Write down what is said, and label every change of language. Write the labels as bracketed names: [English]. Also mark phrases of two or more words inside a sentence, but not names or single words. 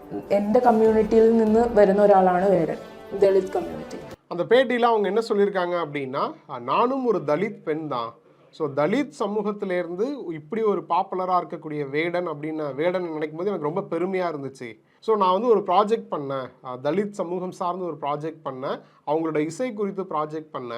[Malayalam] എൻ്റെ കമ്മ്യൂണിറ്റിയിൽ നിന്ന് വരുന്ന ഒരാളാണ് വേടൻ, ദളിത് കമ്മ്യൂണിറ്റി. [Tamil] அந்த பேட்டியில் அவங்க என்ன சொல்லியிருக்காங்க அப்படின்னா, நானும் ஒரு தலித் பெண் தான். ஸோ தலித் சமூகத்திலேருந்து இப்படி ஒரு பாப்புலராக இருக்கக்கூடிய வேடன் அப்படின்னு வேடன் நினைக்கும் போது எனக்கு ரொம்ப பெருமையாக இருந்துச்சு. ஸோ நான் வந்து ஒரு ப்ராஜெக்ட் பண்ணேன், தலித் சமூகம் சார்ந்து ஒரு ப்ராஜெக்ட் பண்ணேன், அவங்களோட இசை குறித்து ப்ராஜெக்ட் பண்ணேன்.